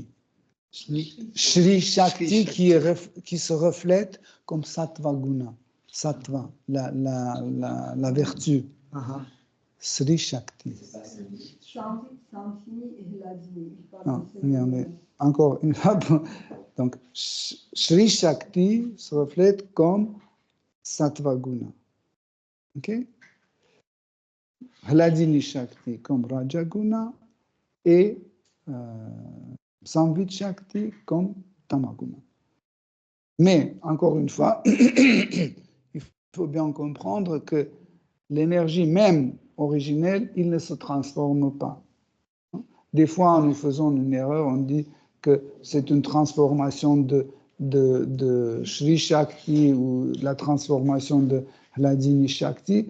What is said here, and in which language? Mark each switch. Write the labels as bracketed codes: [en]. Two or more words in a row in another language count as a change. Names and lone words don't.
[sa] Shri Shakti [fr] qui se reflète comme [sa] Sattva Guna. [fr] Sattva, la vertu. [sa] Shri Shakti. [fr] Non, mais encore une fois. Donc, [sa] Shri Shakti [fr] se reflète comme [sa] Sattva Guna. [fr] Ok? [sa] Hladini Shakti comme Raja Guna et Samvit Shakti comme Tamaguna. [fr] Mais, encore une fois, il faut bien comprendre que l'énergie même originelle, il ne se transforme pas. Des fois, nous faisons une erreur, on dit que c'est une transformation de [sa] Shri Shakti [fr] ou la transformation de [sa] Hladini Shakti.